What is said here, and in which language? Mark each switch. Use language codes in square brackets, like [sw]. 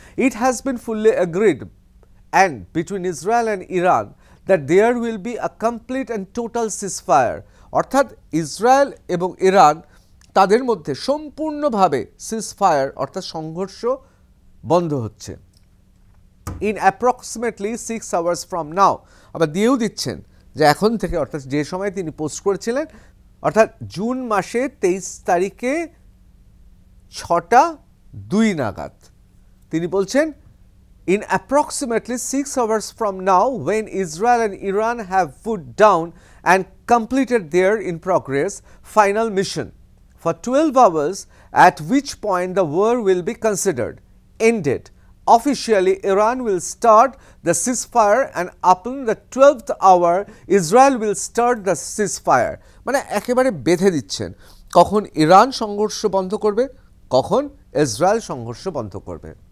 [en] It has been fully agreed and between Israel and Iran that there will be a complete and total ceasefire. [bn] অর্থাৎ Israel এবং Iran তাদের মধ্যে সম্পূর্ণভাবে ceasefire অর্থাৎ সংঘর্ষ বন্ধ হচ্ছে [en] In approximately 6 hours from now. [bn] আবার দিয়েও দিচ্ছেন যে এখন থেকে, অর্থাৎ যে সময় তিনি পোস্ট করেছিলেন অর্থাৎ জুন মাসে 23 তারিখে 6:02 নাগাদ তিনি বলছেন [en] in approximately 6 hours from now, when Israel and Iran have put down and completed their in progress final mission for 12 hours, at which point the war will be considered ended. Officially, Iran will start the ceasefire, and upon the 12th hour, Israel will start the ceasefire. [bn] মানে একেবারে বেঁধে দিচ্ছেন কখন Iran সংঘর্ষ বন্ধ করবে, কখন Israel সংঘর্ষ বন্ধ করবে।